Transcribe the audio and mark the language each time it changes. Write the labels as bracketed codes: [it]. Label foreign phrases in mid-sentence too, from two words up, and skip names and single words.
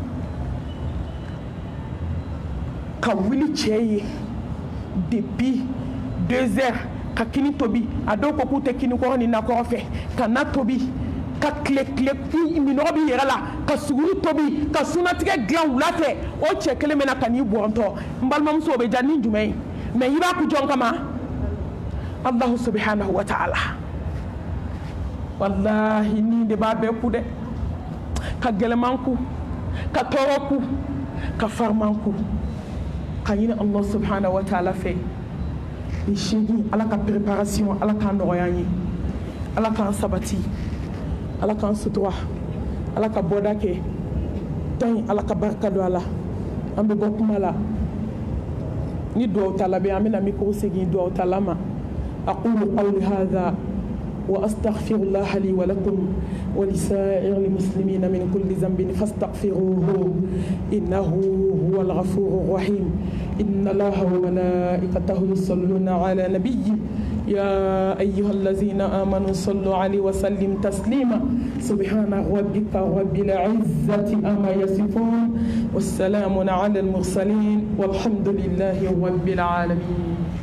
[bm] ka wuli cɛ ye [fr] depuis 2 heures [bm] ka kini tobi a dɔw ko k'u tɛ kini kɔrɔ ni nakɔrɔ fɛ ka na tobi ka tile minɔgɔ b'i yɛrɛ la ka suguri tobi ka sunatigɛ dilan wula fɛ o cɛ kelen bɛ na ka n'i bɔntɔ n balimamuso o bɛ diya ni jumɛn ye mais i b'a ku jɔn kama [ar] الله سبحانه وتعالى [bm] wallahi ni de b'a bɛɛ ku dɛ ka gɛlɛman ku ka tɔɔrɔ ku ka fariman ku ka ɲini [ar] الله سبحانه وتعالى [bm] fɛ ni sini ala ka préparation ala k'an nɔgɔya an ye ala k'an sabati ala k'an sutura ala ka bɔda kɛ tan ala ka barika don a la an bɛ bɔ kuma la ni duwawu ta labɛn an bɛna mikoro segin duwawu ta la ma [ar] أقول قولي هذا وأستغفر الله لي ولكم ولسائر المسلمين من كل ذنب فاستغفروه إنه هو الغفور الرحيم إن الله وملائكته يصلون على نبي يا أيها الذين آمنوا صلوا عليه وسلم تسليما سبحان ربك رب العزة أما يصفون والسلام على المرسلين والحمد لله رب العالمين.